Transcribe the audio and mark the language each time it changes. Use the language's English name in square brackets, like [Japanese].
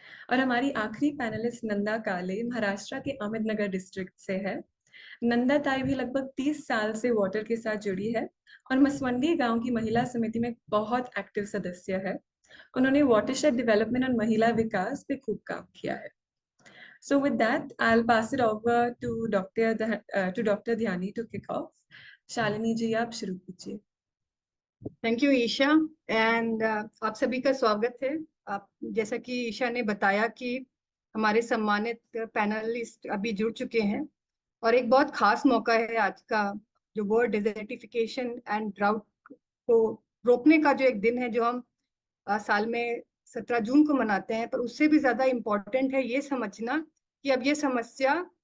[Hindi] और हमारी आखिरी पैनलिस्ट नंदा काले महाराष्ट्र के अहमदनगर डिस्ट्रिक्ट से है। नंदा ताई भी लगभग 30 साल से वाटर के साथ जुड़ी है और मसवंडी गांव की महिला समिति में बहुत एक्टिव सदस्य है। उन्होंने वाटरशेड डेवलपमेंट और महिला विकास पे खूब काम किया है। [English] So with that, I'll pass it over to Dr. Dhyani to kick off. [Hindi] Shalini जी आप शुरू कीजिए। [English] thank you Isha and [Hindi] आप सभी का स्वागत है। आप जैसा कि ईशा ने बताया कि हमारे सम्मानित पैनलिस्ट अभी जुड़ चुके हैं और एक बहुत खास मौका है आज का, जो वर्ल्ड डेजर्टिफिकेशन एंड ड्राउट को रोकने का जो एक दिन है, जो हम साल में 17 जून को मनाते हैं। पर उससे भी ज्यादा इम्पोर्टेंट है ये समझना कि अब ये समस्या